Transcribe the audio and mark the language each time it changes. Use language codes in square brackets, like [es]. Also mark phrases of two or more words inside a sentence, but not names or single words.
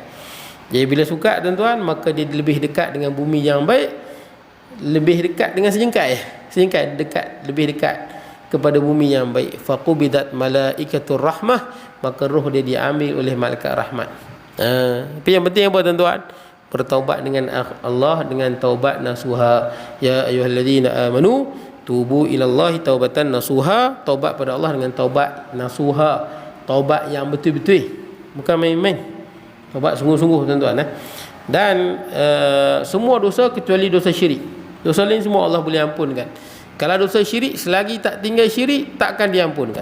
[ms] Jadi bila suka tuan-tuan, maka dia lebih dekat dengan bumi yang baik, lebih dekat dengan sejengkai dekat, lebih dekat kepada bumi yang baik. [ar] فقبضته ملائكة الرحمة, [ms] maka roh dia diambil oleh malaikat rahmat. Tapi yang penting apa tuan-tuan? Bertaubat dengan Allah dengan taubat nasuha. [ar] يا أيها الذين آمنوا توبوا إلى الله توبة نصوحا. [ms] Taubat pada Allah dengan taubat nasuha, taubat yang betul-betul, bukan main-main. Taubat sungguh-sungguh tuan-tuan. Dan semua dosa kecuali dosa syirik. Dosa lain semua Allah boleh ampunkan. Kalau dosa syirik, selagi tak tinggal syirik, takkan diampunkan.